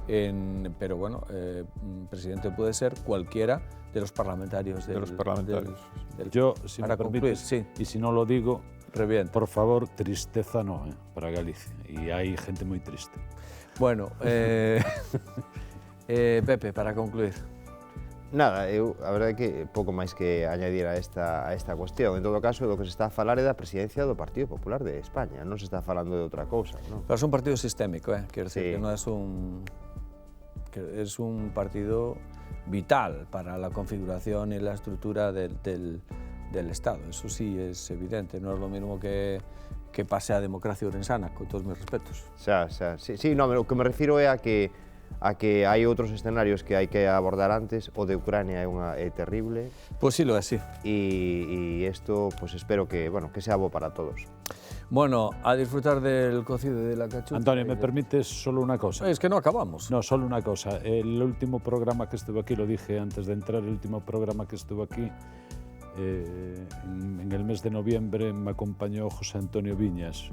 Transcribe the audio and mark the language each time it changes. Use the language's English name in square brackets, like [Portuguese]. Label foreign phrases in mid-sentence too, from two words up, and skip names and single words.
[Spanish] pero bueno, presidente puede ser cualquiera de los parlamentarios. Yo, si para me permites, concluir, sí. y si no lo digo, Revienta. por favor, tristeza no, para Galicia. Y hay gente muy triste. Bueno, Pepe, para concluir. [Galician] Nada, a verdade é que pouco máis que añadir a esta cuestión. En todo caso, do que se está a falar é da presidencia do Partido Popular de España, non se está falando de outra cousa, non? [Spanish] Pero es un partido sistémico, quiero decir Sí. que no es es un partido vital para la configuración y la estructura del Estado. Eso sí es evidente, no es lo mismo que pase a democracia orensana, con todos mis respetos. [Galician] Sí, no, o que me refiro é a que hai outros escenarios que hai que abordar antes. O de Ucrania é terrible. [Spanish] Pues sí lo es, sí. [Galician] E isto, pues espero que, bueno, que sea bo para todos. [Spanish] Bueno, a disfrutar del cocido y de la cachucha. Antonio, ¿me permites solo una cosa? Es que no acabamos. No, solo una cosa. El último programa que estuve aquí, lo dije antes de entrar, el último programa que estuve aquí, en el mes de noviembre me acompañó José Antonio Viñas.